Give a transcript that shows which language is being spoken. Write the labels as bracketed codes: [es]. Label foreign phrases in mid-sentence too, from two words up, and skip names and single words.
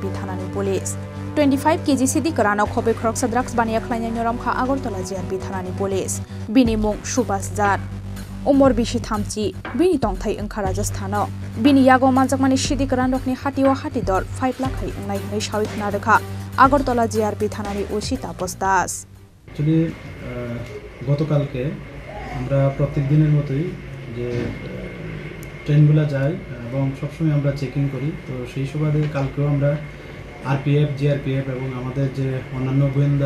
[trp] thanani police 25 kg sidi karano khobai khoroksa drugs bania khlanya nyoram kha Agartala JRP thanani police bini mung Subhash Jat umor bishi thamchi bini tongthai angkha Rajasthano bini yago manjakmani sidi karan rokni hatiwa hati dor 5 lakh hai ngai ngai shawi khna rekha Agartala JRP thanani ওসি তাপস দাস [bn] actually গতকালকে আমরা প্রত্যেক দিনের মতোই যে ট্রেনগুলো যায় এবং সবসময় আমরা চেকিং করি তো সেই সুবাদে কালকেও আমরা আরপিএফ জিআরপিএফ এবং আমাদের যে অন্যান্য গোয়েন্দা